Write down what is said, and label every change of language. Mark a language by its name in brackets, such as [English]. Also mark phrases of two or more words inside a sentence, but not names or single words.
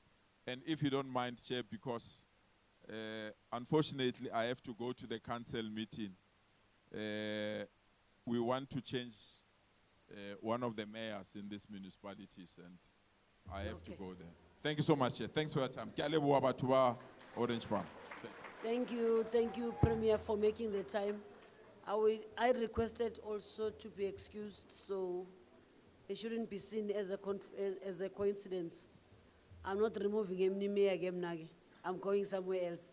[English] And if you don't mind, Chair, because unfortunately I have to go to the council meeting. We want to change one of the mayors in these municipalities, and I have to go there. Thank you so much, Chair. Thanks for your time. [Southern Sotho] Ke a leboha batho ba Orange Farm. [English] Thank you, Premier, for making the time. I requested also to be excused, so it shouldn't be seen as a coincidence. I'm not removing him, I'm going somewhere else.